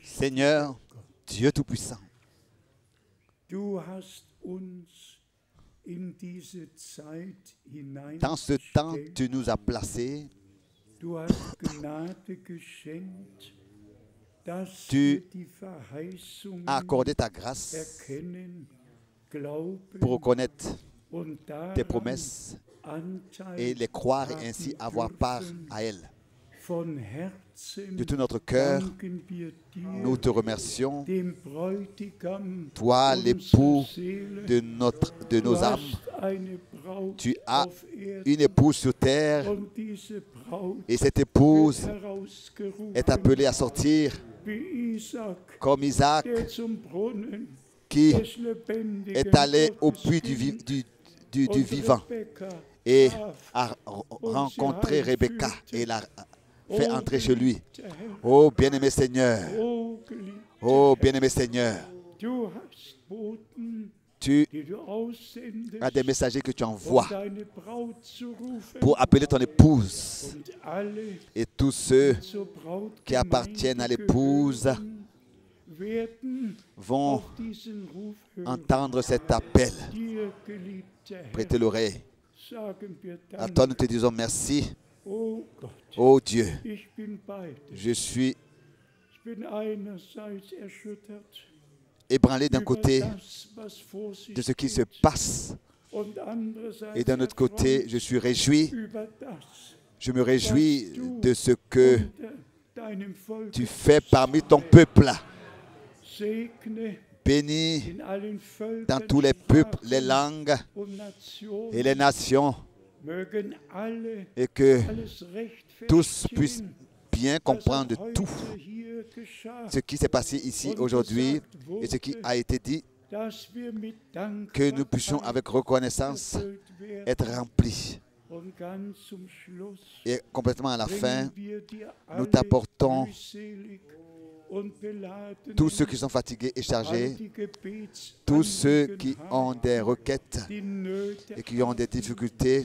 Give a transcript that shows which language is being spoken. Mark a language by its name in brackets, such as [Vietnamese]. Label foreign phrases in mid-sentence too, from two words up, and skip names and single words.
[French] Seigneur, Dieu Tout-Puissant, [German] du hast uns in diese Zeit [French] dans ce temps, [German] hineingestellt. [French] tu nous as placés, [German] Du hast Gnade geschenkt, dass [French] Tu [German] wir die Verheißungen [French] as accordé ta grâce [German] erkennen, glauben [French] pour reconnaître [German] und daran [French] tes promesses [German] Anteil [French] et les croire et [German] haben [French] ainsi avoir part [German] dürfen. [French] à elles. [German] Von Herzen [French] De tout notre cœur, [German] danken wir dir, [French] nous te remercions, [German] dem Bräutigam [French] toi [German] unserer [French] l'époux [German] Seele. [French] de [German] Du [French] nos âmes. [German] hast eine Braut [French] Tu as [German] auf Erden [French] une épouse sur terre [German] und diese Braut [French] et cette épouse [German] wird herausgerufen, [French] est appelée à sortir [German] wie Isaac, [French] comme Isaac [German] der zum Brunnen [French] qui [German] des lebendigen [French] est allé au [German] Gottes [French] puits [German] ging [French] du [German] und [French] vivant [German] Rebekka [French] et [German] traf. [French] a rencontré Rebecca et l'a fait entrer chez lui. Oh bien-aimé Seigneur, [German] Oh, geliebter oh Herr, [French] bien-aimé Seigneur, [German] du hast Boten, [French] tu [German] die du aussendest, [French] as des messagers que tu [German] um [French] envoies [German] deine Braut zu rufen, [French] pour appeler ton épouse [German] und alle [French] et tous ceux [German] zur Braut [French] qui appartiennent à l'épouse [German] werden [French] vont [German] auf diesen Ruf hören. [French] entendre cet appel. [German] Dir, geliebter Herr, [French] Prêtez l'oreille. [German] sagen wir [French] À [German] Dank. [French] toi nous te disons merci. [German] Oh Gott, [French] Oh Dieu, [German] ich bin bei dir. [French] je suis [German] Ich bin einerseits erschüttert [French] ébranlé d'un [German] über [French] côté [German] das, was vor sich [French] de ce qui se [German] geht, [French] passe [German] und andererseits [French] et d'un autre côté, [German] erfreut [French] je suis réjoui. [German] über das, [French] Je me réjouis de ce que [German] unter deinem Volk [French] tu fais parmi ton peuple. [German] segne [French] Bénis [German] in allen Völkern, [French] dans tous les peuples, les [German] Sprachen [French] langues [German] und Nationen, [French] et les nations [German] mögen alle [French] et que [German] alles [French] tous puissent bien comprendre tout ce qui s'est passé ici aujourd'hui et ce qui a été dit, que nous puissions avec reconnaissance être remplis. Et complètement à la fin, nous t'apportons tous ceux qui sont fatigués et chargés, tous ceux qui ont des requêtes et qui ont des difficultés.